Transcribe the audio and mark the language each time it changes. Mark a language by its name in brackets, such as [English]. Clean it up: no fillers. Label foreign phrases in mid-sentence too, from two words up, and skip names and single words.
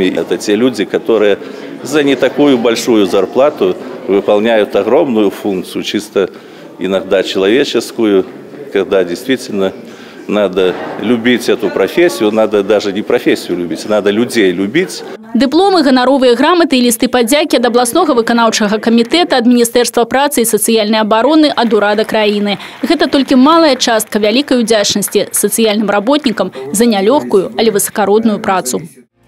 [Russian] Это те люди, которые за не такую большую зарплату выполняют огромную функцию, чисто иногда человеческую, когда действительно надо любить эту профессию, надо даже не профессию любить, надо людей любить. [Belarusian] Дыпломы, ганаровыя граматы і лісты падзякі ад абласнога выканаўчага камітэта, ад Міністэрства працы і сацыяльнай абароны, ад урада краіны. Гэта толькі малая частка вялікай удзячнасці сацыяльным работнікам за нялёгкую, але высакародную працу.